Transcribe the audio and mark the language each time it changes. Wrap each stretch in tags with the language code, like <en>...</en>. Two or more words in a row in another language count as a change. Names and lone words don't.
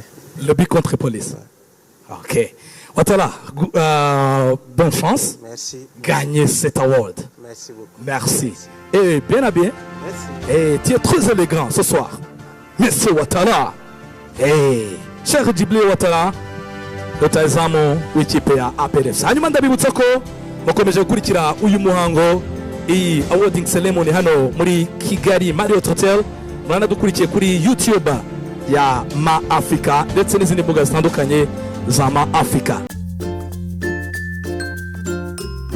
<fr>Le but contre Police? Ouais. Ok. Ouattara, bonne chance. Merci. Gagnez cet award. Merci beaucoup. Merci. Et bien à bien. Merci. Et tu es très élégant ce soir. Monsieur Ouattara. Hey, cher Djibril Ouattara,</fr> <rw>rutazamu w'ikipe ya APRFC. Hanyuma ndabibutsa ko mukomeje gukurikira uyu muhango, iyi</rw> <en>awarding ceremony</en> <rw>hano muri Kigali Marriott Hotel. Muranadukurikiye kuri YouTube ya Ma Africa ndetse n'izindi mbuga zitandukanye za Ma Africa.</rw>